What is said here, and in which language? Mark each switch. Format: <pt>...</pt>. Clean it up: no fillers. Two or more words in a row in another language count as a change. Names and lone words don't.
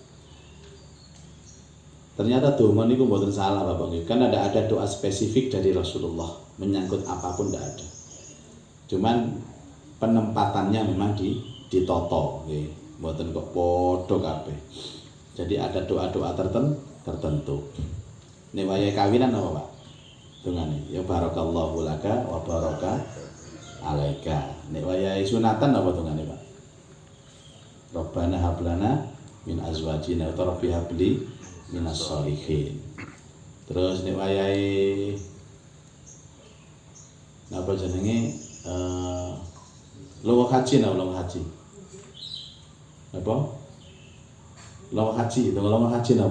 <jv>Ternyata donga niku mboten salah Bapak nggih.</jv> <id>Kan ada doa spesifik dari Rasulullah menyangkut apapun tidak ada. Cuman penempatannya memang</id> <jv>ditoto nggih. Mboten kok padha kabeh.</jv> <id>Jadi ada doa-doa tertentu.</id> <jv>Nek wayahe kawinan apa, Pak? dongane ya</jv> <ar>بارك الله لك وبارك عليك.</ar> <jv>Nek wayahe sunatan apa dongane Pak?</jv> <ar>ربنا هب لنا من أزواجنا ورب هب لي من الصالحين.</ar> <jv>Terus nek wayahe apa jenenge lunga haji apa? Lunga haji apa?</jv>